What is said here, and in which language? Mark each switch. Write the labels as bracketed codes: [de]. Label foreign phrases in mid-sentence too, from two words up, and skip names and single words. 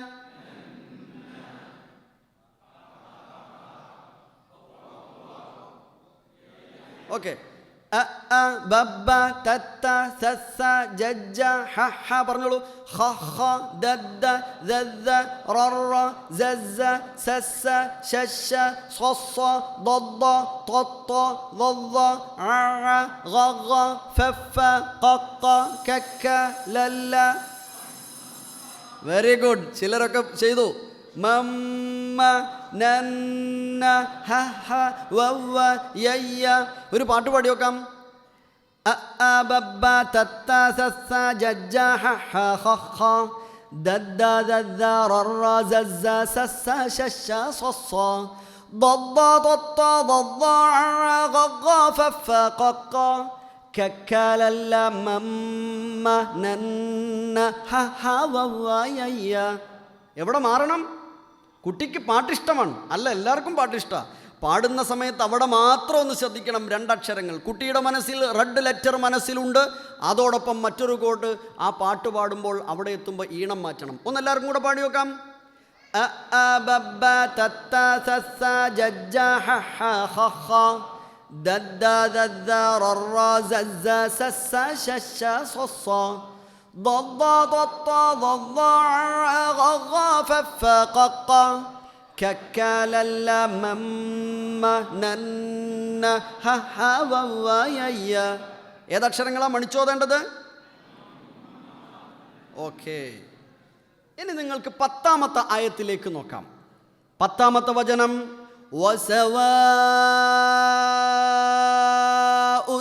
[ml] ഓക്കെ, ബബ്ബ തത്ത സസ്സ ജജ്ജ ഹ ഹ. പറഞ്ഞോളൂ. ഹ ഹ ദദ്ദ ദദ്ദ ററ സസ്സ സസ്സ ശശ സ്വസ്സ ضض طط ضض ع غغ ഫഫ ഖഖ കക്ക ലല്ല. [en] very good. [ml] ചിലരൊക്കെ ചെയ്തു. മമ്മ നന്ന ഹ ഹ വവ്വ യയ്യ. ഒരു പാട്ട് പാടി നോക്കാം. ബബ്ബ തത്ത സസ്സ ജജ്ജ ഹ ഹ ഖ ഖ ദദ്ദ ദദ്ദ ററ സസ്സ സസ്സ ശശ സ്വസ്സ ضض طط ضض ع غغ فف قق كك لل مم نن ح ح وو يي. എവിടെ മാറണം? കുട്ടിക്ക് പാട്ടിഷ്ടമാണ്, അല്ല എല്ലാവർക്കും പാട്ടിഷ്ടമാണ്. പാടുന്ന സമയത്ത് അവിടെ മാത്രം ഒന്ന് ശ്രദ്ധിക്കണം. രണ്ടക്ഷരങ്ങൾ കുട്ടിയുടെ മനസ്സിൽ റെഡ് ലെറ്റർ മനസ്സിലുണ്ട്, അതോടൊപ്പം മറ്റൊരു കോഡ് ആ പാട്ട് പാടുമ്പോൾ അവിടെ എത്തുമ്പോൾ ഈണം മാറ്റണം. ഒന്നെല്ലാവർക്കും കൂടെ പാടി നോക്കാം. ബബ്ബ തത്ത സസ്സ ജജ്ജ ഹ ഹ ഖ ഖ ദദ്ദ ദദ്ദ ററ സസ്സ സസ്സ ശശ സ്വസ്സ ضض طط ضض غغ فف قق كك لل مم نن ح ح وو يي. ഏതക്ഷരങ്ങളാണ് മണിച്ചോതേണ്ടത്? ഓക്കെ, ഇനി നിങ്ങൾക്ക് 10ാമത്തെ ആയത്തിലേക്ക് നോക്കാം. 10ാമത്തെ വചനം വസവാഉൻ.